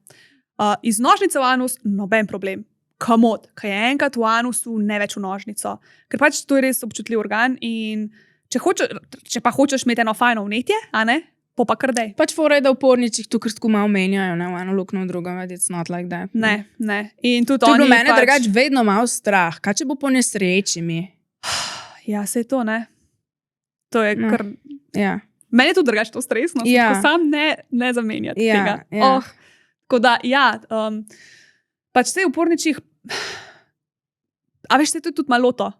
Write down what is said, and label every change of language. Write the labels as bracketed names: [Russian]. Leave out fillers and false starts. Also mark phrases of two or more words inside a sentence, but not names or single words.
[Slovenian] Iz nožnice v anus noben problem. Kamot, kaj je enkrat v anusu, ne več v nožnico. Ker pač to je res občutljiv organ in če pa hočeš imeti eno fajno vnetje, a ne? Pa kar dej. Pač fora je, da v porničih tu kar tako malo menjajo, ne, v eno lukno, v drugo, [English] it's not like that. [Slovenian] Ne. In tudi to je oni bilo mene pač... drugač vedno malo strah. Kaj če bo po nesreči mi? Ja, sej to, ne. To je kar... Ja. Meni je tudi drugač to stresno, Ja. tako sam ne zamenjati Ja, tega. ja. Tako da, ja, pač sej v porničih, a veš, sej to je tudi malo to.